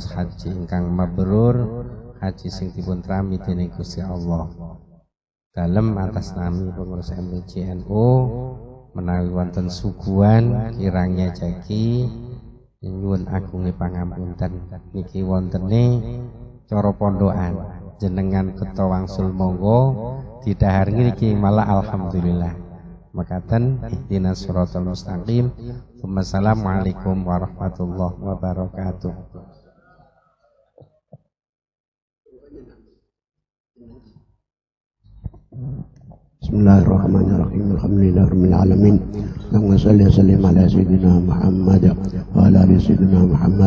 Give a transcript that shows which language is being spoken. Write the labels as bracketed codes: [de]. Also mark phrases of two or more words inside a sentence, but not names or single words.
[jv] haji ingkang mabrur haji sing dipun trami dening Gusti Allah dalem atas nami pengurus MJNU menawi wonten suguhan kirangnya jagi nyuwun agunge pangapunten niki wontene cara pondokan jenengan keto wangsul monggo didhahar niki malah alhamdulillah makaten [ar] اهدنا الصراط المستقيم. والسلام عليكم ورحمة الله وبركاته. بسم الله الرحمن الرحيم. الحمد لله رب العالمين. اللهم صل وسلم على سيدنا محمد وعلى آل سيدنا محمد.